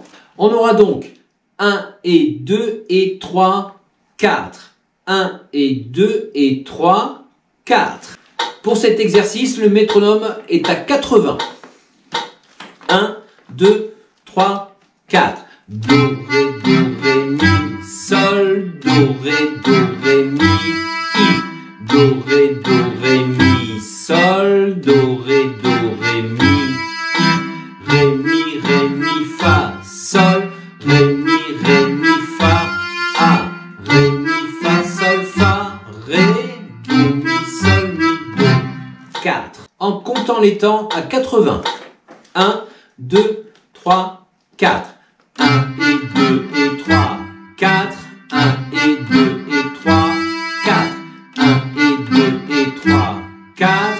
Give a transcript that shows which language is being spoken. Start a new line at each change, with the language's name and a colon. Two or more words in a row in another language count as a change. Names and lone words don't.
French: On aura donc 1 et 2 et 3, 4. 1 et 2 et 3, 4. Pour cet exercice, le métronome est à 80. 1, 2, 3, 4. Do, ré, mi, sol, do, ré, mi, i. Do, ré, mi, sol, do, ré, mi, i. Ré, mi, fa, sol, ré, mi, fa, a. Ré, mi, fa, sol, fa, ré, do, mi, sol, mi, do. 4. En comptant les temps à 80. 1, 2, 3, 4. 1 et 2 et 3, 4. 1 et 2 et 3, 4. 1 et 2 et 3, 4.